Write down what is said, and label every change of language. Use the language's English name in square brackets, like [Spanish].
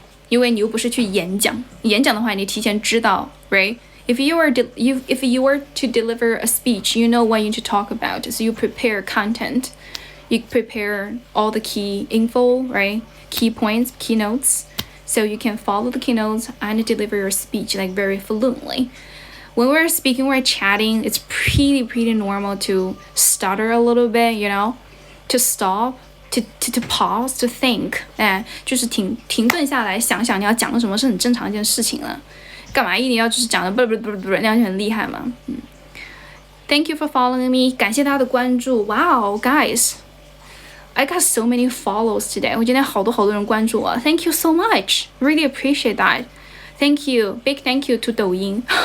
[Chinese] 因为你又不是去演讲，演讲的话，你提前知道 ，right? [English] If you were to deliver a speech, you know what you need to talk about, so you prepare content, you prepare all the key info, right? Key points, key notes, so you can follow the keynotes and deliver your speech like very fluently. When we're speaking, we're chatting, it's pretty normal to stutter a little bit, you know, to stop, to pause, to think. [Chinese] 就是停顿下来想想你要讲什么是很正常一件事情了。干嘛一定要就是讲的不那样就很厉害嘛。 [English] Thank you for following me. [Chinese] 感谢大家的关注。 [English] Wow, guys, I got so many follows today. [Chinese] 我今天好多人关注我。 [English] Thank you so much. Really appreciate that. Thank you. Big thank you to 抖音。